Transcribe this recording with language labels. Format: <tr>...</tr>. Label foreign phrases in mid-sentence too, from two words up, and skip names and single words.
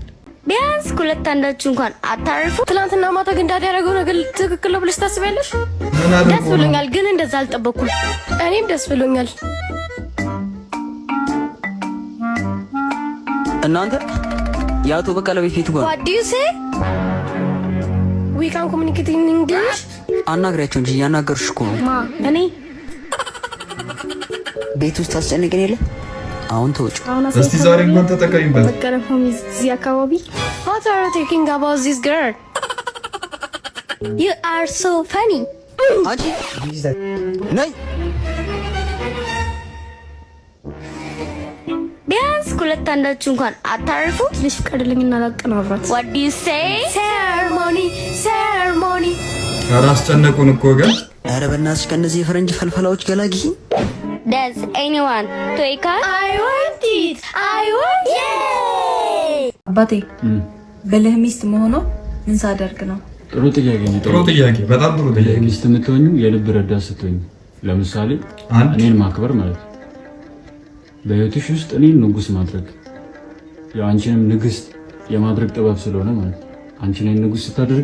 <am>ቢያንስ ሁለት አንዳችሁ እንኳን አታርፉ። ትናንትና ማታ ግን ዳድ ያደረገው ነገር ትክክል ነው ብለሽ ታስቢያለሽ? ደስ ብሎኛል፣ ግን እንደዛ አልጠበኩም። እኔም ደስ ብሎኛል። እናንተ የአቶ በቀለ ቤት ፊት</am> <en>What do you say? We can communicate in English?</en> <am>አናግሪያቸው እንጂ እያናገሩሽ እኮ ነው። ማ እኔ ቤት ውስጥ አስጨንቀን የለ አሁን ተውጭ። እስቲ ዛሬ እንኳን ተጠቀሚበት። በቀለ ሆሚዝ እዚህ አካባቢ</am> <en>What are you thinking about this girl? You are so funny.</en> <am>አንቺ ነይ ቢያንስ ሁለት አንዳችሁ እንኳን አታርፉ። ትንሽ ፍቀድልኝና ላቀናብራት።</am> <en>What do you say? Ceremony.</en> <am>ኧረ አስጨነቁን እኮ ግን። ኧረ በእናትሽ ከእነዚህ የፈረንጅ ፈልፈላዎች ገላጊ።</am> <en>Does anyone take us? I want it. Yay!</en> <am>አባቴ ብልህ ሚስት መሆኑ ምን ሳደርግ ነው? ጥሩ ጥያቄ ነው። ጥሩ ጥያቄ፣ በጣም ጥሩ ጥያቄ። ሚስት የምትሆኙ የልብ ረዳት ስትሆኝ፣ ለምሳሌ እኔን ማክበር ማለት ነው። በህይወትሽ ውስጥ እኔን ንጉስ ማድረግ ያው አንቺንም ንግስት የማድረግ ጥበብ ስለሆነ ማለት ነው። አንቺ ነኝ ንጉስ ስታደርጊ</am>